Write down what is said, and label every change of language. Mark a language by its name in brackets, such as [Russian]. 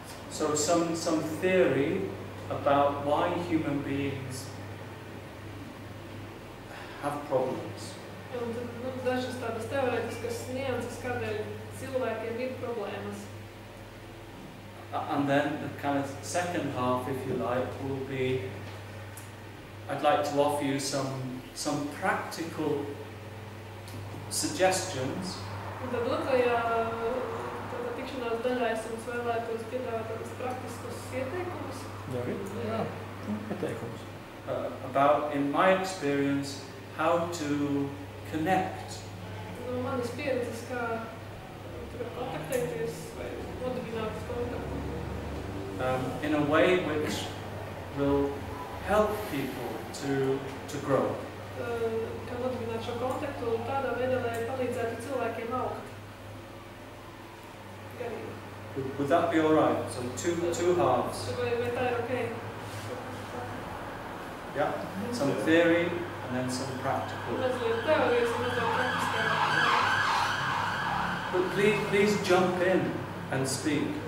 [English] So some theory about why human beings have problems. [Latvian] Un tad dažas tādas teorētiskas nianses, kādēļ cilvēkiem ir problēmas. [English] And then the kind of second half, if you like, will be I'd like to offer you some practical suggestions. [Latvian] Un tad otrajā tikšanās daļā es jums vēlētos piedāvāt tādus praktiskus ieteikumus. Jā, ieteikumus. [English] About, in my experience, how to connect. [Latvian] No manas pieredzes, kā kontaktēties vai nodibināt kontaktu. [English] In a way which will help people to grow. [Latvian] Kā nodibināt šo kontaktu tādā veidā, lai palīdzētu cilvēkiem augt. [English] Would that be all right? So two halves. [Latvian] Vai tā ir okay? [English] Yeah. Some theory and then some practical. [Latvian] Mazliet teorijas un mazliet praktiskā. [English] But please jump in and speak.